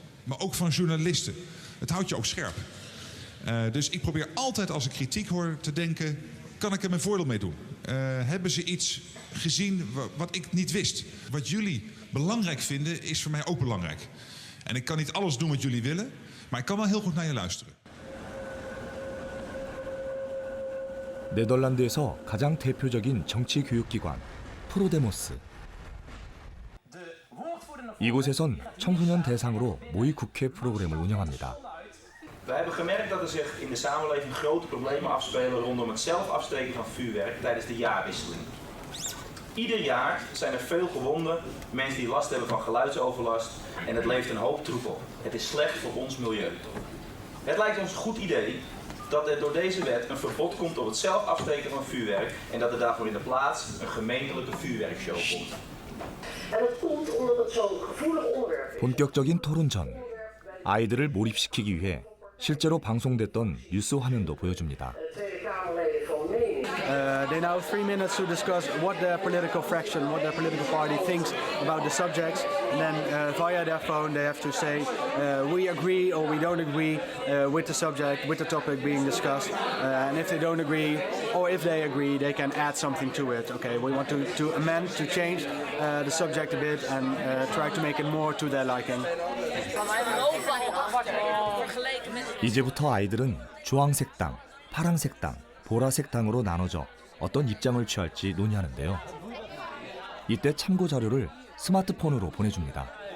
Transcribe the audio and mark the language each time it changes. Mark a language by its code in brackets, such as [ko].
[nl] Maar ook van journalisten. Het houdt je ook scherp. Dus ik probeer altijd als ik kritiek hoor te denken, kan ik er mijn voordeel mee doen? Hebben ze iets gezien wat ik niet wist? Wat jullie belangrijk vinden is voor mij ook belangrijk. En ik kan niet alles doen wat jullie willen, maar ik kan wel heel goed naar je luisteren. [ko] 네덜란드에서 가장 대표적인 정치 교육기관 프로데모스. 이곳에선 청소년 대상으로 모의 국회 프로그램을 운영합니다. [nl] We hebben gemerkt dat er zich in de samenleving grote problemen afspelen rondom het zelf afsteken van vuurwerk tijdens de jaarwisseling. Ieder jaar zijn er veel gewonden, mensen die last hebben van geluidsoverlast en het levert een hoop troep op. Het is slecht voor ons milieu. Het lijkt ons een goed idee dat er door deze wet een verbod komt op het zelf afsteken van vuurwerk en dat er daarvoor in de plaats een gemeentelijke vuurwerkshow komt. En dat komt omdat het zo'n gevoelig onderwerp is. [ko] 본격적인 토론 전 아이들을 몰입시키기 위해 실제로 방송됐던 뉴스 화면도 보여줍니다. [en] They now have 3 minutes to discuss what their political fraction, what their political party thinks about the subjects, and then via their phone they have to say we agree or we don't agree with the subject, with the topic being discussed, and if they don't agree or if they agree, they can add something to it. Okay, we want to amend, to change the subject a bit and try to make it more to their liking. [ko] 이제부터 아이들은 주황색 당, 파란색 당, 보라색 당으로 나눠져 어떤 입장을 취할지 논의하는데요. 이때 참고 자료를 스마트폰으로 보내줍니다.